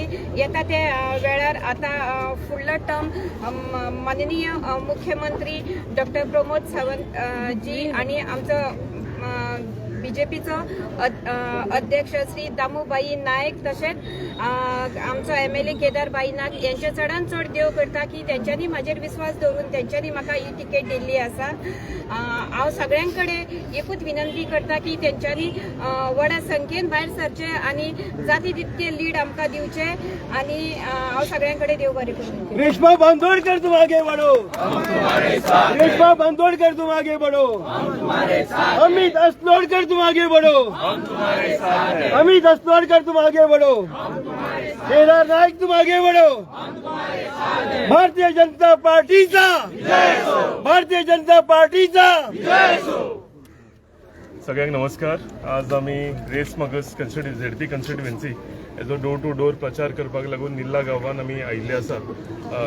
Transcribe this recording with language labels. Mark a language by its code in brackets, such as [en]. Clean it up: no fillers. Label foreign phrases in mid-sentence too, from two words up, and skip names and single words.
[kok] येता ते वेळार आता फुडलो टर्म माननीय मुख्यमंत्री डॉक्टर प्रमोद सावंत जी आणि आमचो बीजेपीचो अध्यक्ष श्री दामूबाई नायक तशेंच आमचो MLA केदारबाई नायक यांचे चडान चड देव करता की त्यांच्यानी म्हाजेर विश्वास दवरून त्यांच्यानी म्हाका ही तिकेट दिल्ली आसा. हांव सगळ्यांकडे एकूच विनंती करता की त्यांच्यानी व्हडा संख्येन भायर सरचे आनी जाती तितके लीड आमकां दिवचे आनी हांव सगळ्यांकडे देव बरें करूं. [hi] रेशमा बांदोडकर तुम आगे बढ़ो, रेशमा बांदोडकर तुम आगे बढ़ो, अमित अस्नोडकर तुम आगे बढ़ो, अमित अस्नोडकर तुम आगे बढ़ो, केदार नायक तुम आगे बढ़ो. [kok] भारतीय जनता पार्टीचा, भारतीय जनता पार्टीचा. सगळ्यांक नमस्कार. आज आम्ही रेस मागस [en] ZP constituency [kok] हेजो [en] door to door [kok] प्रचार करपाक लागून निल्ला गांवांत आमी आयिल्ले आसात.